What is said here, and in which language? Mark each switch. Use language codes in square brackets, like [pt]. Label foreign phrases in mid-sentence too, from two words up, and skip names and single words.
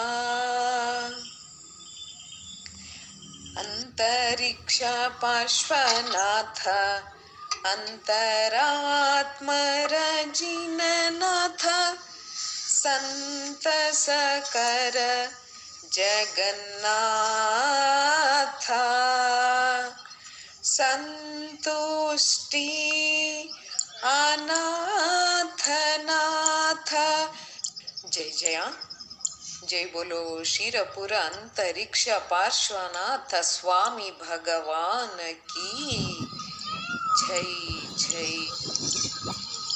[kn] ಅಂತರಿಕ್ಷ ಪಾರ್ಶ್ವನಾಥ ಅಂತರಾತ್ಮರ ಜಿನನಾಥ ಸಂತಸಕರ ಜಗನ್ನಾಥ ಸಂತುಷ್ಟಿ ಅನಾಥನಾಥ. [hi] ಜಯ ಜಯ जय बोलो शिरपुर अंतरिक्ष पार्श्वनाथ स्वामी भगवान की जय जय.